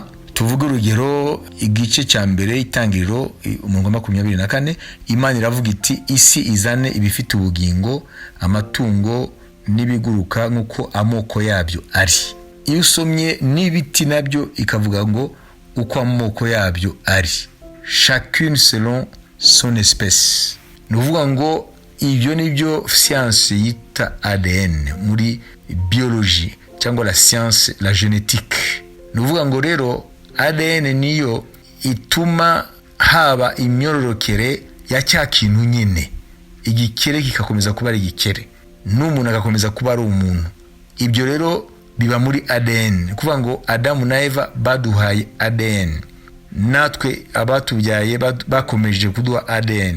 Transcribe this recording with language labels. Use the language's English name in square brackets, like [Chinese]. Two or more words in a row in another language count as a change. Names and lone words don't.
[Kinyarwanda] Tuvuge urugero igice cya mbere Itangiriro 24, Imana iravuga iti isi izane ibifite ubugingo, amatungo n'ibiguruka nk'uko amoko yabyo ari. Iyo usomye n'ibiti nabyo ikavuga ngo uko amoko yabyo ari, [French] chacune selon son espèce. [Kinyarwanda] Nuvuga ngo ibyo nibyo science yita ADN muri biologie cyangwa [French] la science la génétique. [Kinyarwanda] Nuvuga ngo rero ADN niyo ituma haba imyororokere ya cya kintu nyine, igikere kikakomeza kuba ari igikere, n'umuntu agakomeza kuba ari umuntu. Ibyo rero biba muri ADN. Kuvuga ngo Adamu na Eva baduhaye ADN, natwe abatubyaye bakomeje kuduha ADN.